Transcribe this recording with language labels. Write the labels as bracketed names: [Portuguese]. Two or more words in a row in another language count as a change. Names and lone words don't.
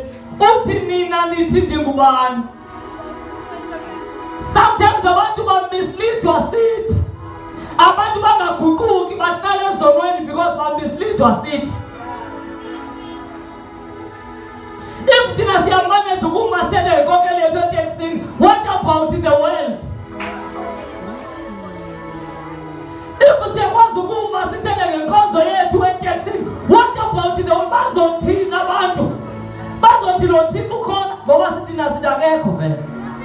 [Zulu] Uthi nina nithi ngingubani? Sometimes abantu bamisleadwa sithi abantu bangaguquki bahlala ezonweni because bamisleadwa sithi if thina siyamanage ukumastela inkokeli yethu eteksini, [English] what about the world? [Zulu] If siyakwazi ukumastela ngenkonzo yethu eteksini, [English] what about the world? [Zulu] Bazothina abantu, bazothi lo Thixo ukhona ngoba sithi nasidakekho vele.